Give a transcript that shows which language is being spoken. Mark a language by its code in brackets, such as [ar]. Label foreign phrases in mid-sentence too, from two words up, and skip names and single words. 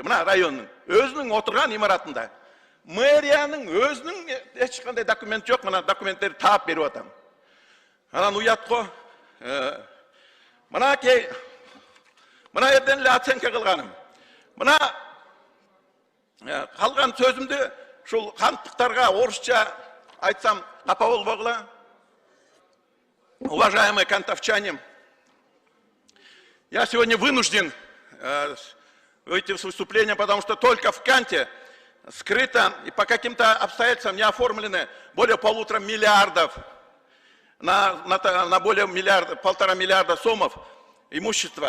[ky] Мына райондун өзүнүн отурган имаратында. Мэриянын өзүнүн эч кандай документ жок, мына документтерди таап берип атам. Анан уят го. Мына жерден эле оценка кылганым. Мына калган сөзүмдү ушул канттыктарга орусча айтсам капа болбогула. [ru] Уважаемые кантовчане, я сегодня вынужден выйти в выступление, потому что только в Канте скрыто и по каким-то обстоятельствам не оформлены более 1,5 миллиарда на более 1,5 миллиарда сомов имущества.